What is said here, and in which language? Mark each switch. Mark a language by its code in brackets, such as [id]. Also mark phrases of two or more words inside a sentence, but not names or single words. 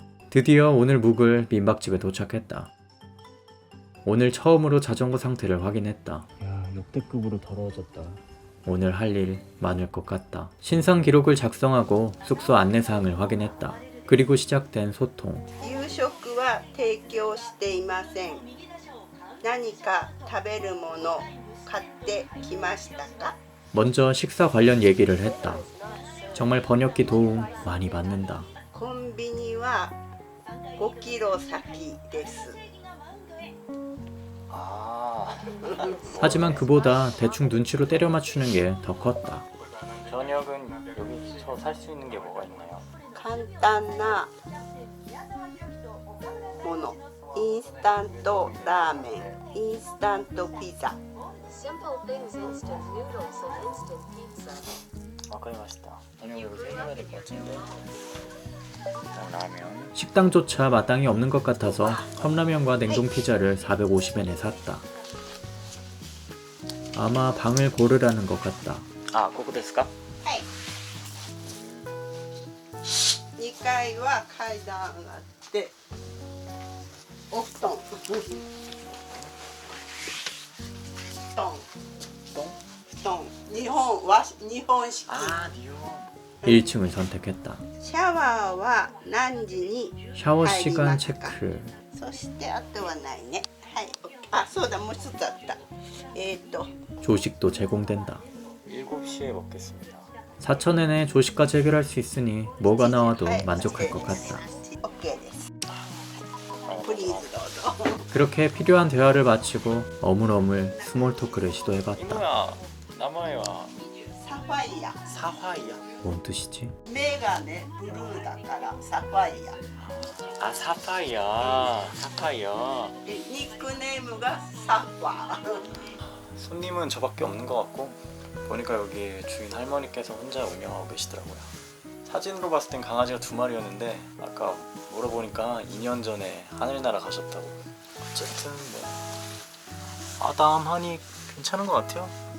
[ko] 드디어 오늘 묵을 민박집에 도착했다. 오늘 처음으로 자전거 상태를 확인했다. 야, 역대급으로 더러워졌다. 오늘 할 일 많을 것 같다. 신상 기록을 작성하고 숙소 안내사항을 확인했다. 그리고 시작된 소통. [ja] 夕食は提供していません。何か食べるもの買ってきましたか? [ko] 먼저 식사 관련 얘기를 했다. 정말 번역기 도움 많이 받는다. [ja] コンビニは5キロ先です。 [ko] 하지만 그보다 대충 눈치로 때려 맞추는 게 더 컸다. 저녁은 여기서 살 수 있는 게 뭐가 있나요? [ja] 簡単なもの。インスタントラーメン、インスタントピザ。 [en] Simple things, instant noodles and instant pizza. [ja] わかりました. [ko] 저녁으로 해야 될 것 같은데. 라면. 식당조차 마땅히 없는 것 같아서 컵라면과 냉동 피자를 450엔에 샀다. 아마 방을 고르라는 것 같다. 아, [ja] ここですか? 2階は階段上がってお布団。布団。日本式。 [ko] 아, 니온. 1층을 선택했다. [ja] シャワーは何時に [ko] 샤워 [ja] 入り [ko] 시간 [ja] ますか? [ko] 체크. [ja] そしてあとはないね。はい。あ、そうだ、もう一つあった。 [ko] 조식도 제공된다. 7시에 먹겠습니다. 4,000엔에 조식까지 해결할 수 있으니 뭐가 나와도 만족할 것 같다. [ja] OK です。プリーズどうぞ。 [ko] 그렇게 필요한 대화를 마치고 어물어물 스몰 토크를 시도해봤다. [ja] 犬や、名前はサファイア。 [ko] 사화이야. 뭔 뜻이지? [ja] 目がね、ブルーだからサファイア。 [ko] 아, 사파이야. 사파이야. [ja] ニックネームがサファー。 [ko] 손님은 저밖에 없는 것 같고 보니까 여기 주인 할머니께서 혼자 운영하고 계시더라고요. 사진으로 봤을 땐 강아지가 2마리였는데 아까 물어보니까 2년 전에 하늘나라 가셨다고. 어쨌든 뭐 아담하니 괜찮은 것 같아요.